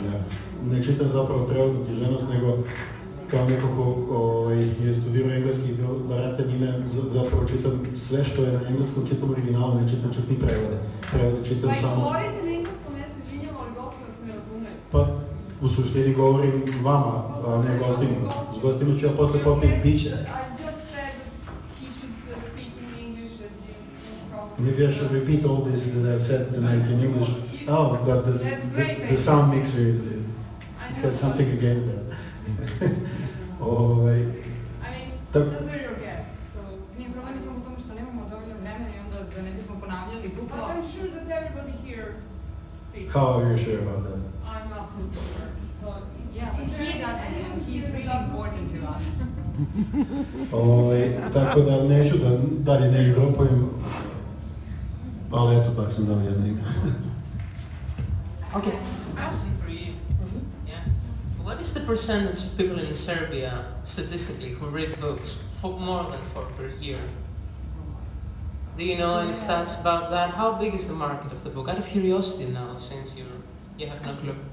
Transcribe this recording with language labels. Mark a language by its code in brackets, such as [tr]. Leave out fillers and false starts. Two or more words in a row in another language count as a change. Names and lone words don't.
[sr] Ja ne čitam zapravo prevodnu književnost, nego kao neko ko je studirao engleski i barata njime, zapravo čitam sve što je na engleskom, čitam originalu, ne čitam čak ni prevode. Prevode čitam samo... Pa i govorite na engleskom, ja se izvinjam, ali gosti vas ne razumeju. Pa, u suštini govorim vama, a ne gostinu. S gostinu ću ja posle popiti piće. [en] Maybe I should repeat all this that I've said tonight in English. Oh, but the sound mixer has something against that. Those are your guests, so... [sr] Nije problem samo u tome što nemamo dovoljno vremena i onda da ne bismo ponavljali duplo. [en] But I'm sure that everybody here speaks. How are you sure about that? I'm not so sure. So, yeah, but he doesn't, and he's really important to us. [sr] Tako da neću da dalje ne igropujem, ali eto, pak sam dao jedno ime. [en] Okay. Question for you. Yeah. What is the percentage of people in Serbia, statistically, who read books for more than 4 per year? Do you know any stats about that? How big is the market of the book? Out of curiosity now, since you have no clue.